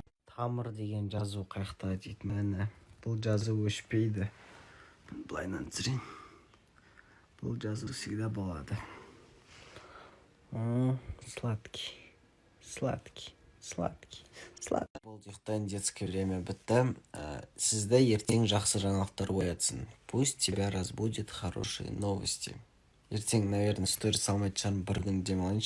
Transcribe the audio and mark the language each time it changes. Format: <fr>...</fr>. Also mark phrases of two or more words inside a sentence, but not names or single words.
<kk>Тамыр деген жазу қаяқта дейді, міне. Бұл жазу өшпейді. Былайынан түсірейін. Бұл жазу всегда болады. Сладкий. Бұл дихтан</kk> <ru>детское время</ru> <kk>бітті. Сізді ертең жақсы жаңалықтар оятсын.</kk> <ru>Пусть тебя разбудит хорошие новости.</ru> <kk>Ертең, наверное, сторис салмайды шығармын, бір күн демалайыншы.</kk>